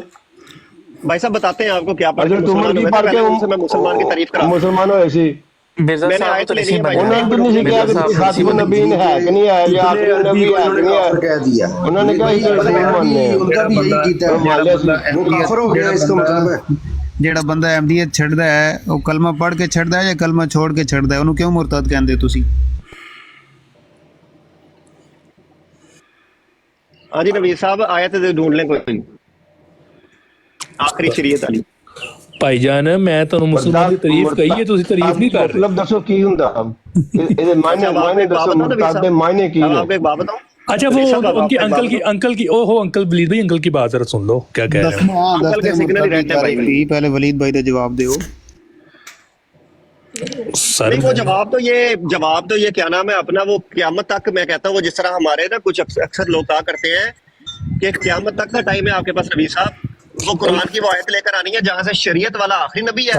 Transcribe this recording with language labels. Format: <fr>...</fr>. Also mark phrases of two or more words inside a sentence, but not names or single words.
<ur>بھائی صاحب بتاتے ہیں آپ کو کیا پڑھ کے حضرت عمر کی پڑھ کے میں مسلمان کی تعریف کرا</ur> <pa>مسلمان ہوئے سی</pa> <ur>مرزا صاحب تو نہیں انہوں نے نہیں کہا کہ خاتم النبیین ہے کہ نہیں ہے یا آخری نبی ہے کہ نہیں ہے کہہ دیا انہوں نے کہا کہ رسول ماننے ہیں ان کا بھی یہی کیتا ہے وہ کافر ہو گیا اس کا مطلب ہے</ur> <pa>ਜਿਹੜਾ ਬੰਦਾ ਅਹਿਮਦੀਅਤ ਛੱਡਦਾ ਹੈ ਉਹ ਕਲਮਾ ਪੜ੍ਹ ਕੇ ਛੱਡਦਾ ਹੈ ਜਾਂ ਕਲਮਾ ਛੋੜ ਕੇ ਛੱਡਦਾ ਹੈ ਉਹਨੂੰ ਕਿਉਂ ਮੁਰਤਦ ਕਹਿੰਦੇ ਤੁਸੀਂ</pa> <ur>ہاں جی نوید صاحب آیت ڈھونڈ لیں کوئی آخری شریعت والی</ur> <pa>ਭਾਈ ਜਾਨ ਮੈਂ ਤੁਹਾਨੂੰ ਮੁਸਲਮਾਨ ਦੀ ਤਾਰੀਫ ਕਹੀ ਹੈ ਤੁਸੀਂ ਤਾਰੀਫ ਨਹੀਂ ਕਰ ਰਹੇ ਮਤਲਬ ਦੱਸੋ ਕੀ ਹੁੰਦਾ ਇਹਦੇ ਮਾਇਨੇ ਦੱਸੋ ਮੁਰਤਦ ਦੇ ਮਾਇਨੇ ਕੀ ਨੇ</pa> <ur>آپ ایک بات بتاؤں اچھا وہ ان کی انکل کی اوہو انکل ولید بھائی انکل کی بات ذرا سن لو کیا کہہ رہے ہیں انکل کے سگنل ہی رہتے ہیں بھائی پہلے ولید بھائی کا جواب دیو سر نہیں وہ جواب تو یہ کیا نام ہے اپنا وہ قیامت تک میں کہتا ہوں وہ جس طرح ہمارے نا کچھ اکثر لوگ کہا کرتے ہیں کہ قیامت تک کا ٹائم ہے آپ کے پاس نبی صاحب وہ قرآن کی وہ آیت لے کر آنی ہے جہاں سے شریعت والا آخری نبی ہے</ur>